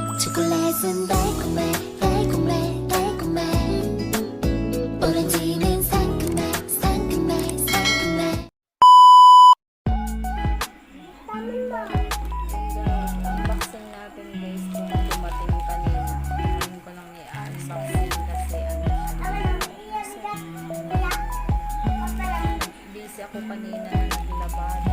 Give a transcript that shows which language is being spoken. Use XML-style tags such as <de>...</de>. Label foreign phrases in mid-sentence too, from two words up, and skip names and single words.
<ko>초콜릿은 달콤해 달콤해 달콤해 오렌지는 상큼해 상큼해 상큼해.</ko> <tl>Unboxing natin guys kung dumating kanina. Ayun ko lang i-unboxing kasi busy ako kanina na naglabada.</tl>